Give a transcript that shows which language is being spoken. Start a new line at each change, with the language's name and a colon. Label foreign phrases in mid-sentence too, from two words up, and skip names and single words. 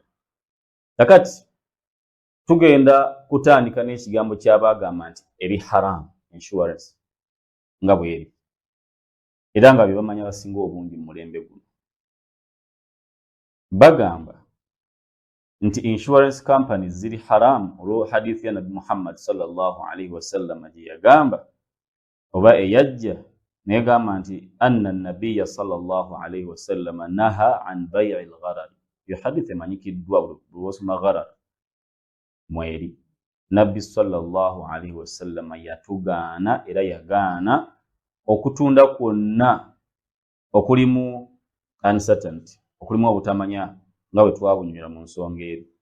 Ganda: Kakati tugenda kutandika n'ekigambo ky'abaagamba nti eri haram insurance nga bweri, era nga bye bamanyi abasinga obungi mu mulembe guno. Bagamba nti
English: insurance companies
Ganda: ziri haram olwo hadithi ya Nabi Muhammad
Arabic: صلى الله عليه وسلم
Ganda: gye yagamba oba eyajja negamba nti
Arabic: أن النبي صلى الله عليه وسلم نهى عن بيع الغرر.
Ganda: Yo hadithi emanyikiddwa bw'osoma gharar mweri. Nabbi
Arabic: صلى الله عليه وسلم
Ganda: yatugaana era yagaana okutunda kwonna okulimu uncertainty, okulimu obutamanya nga bwe twabunywera mu nsonga eri.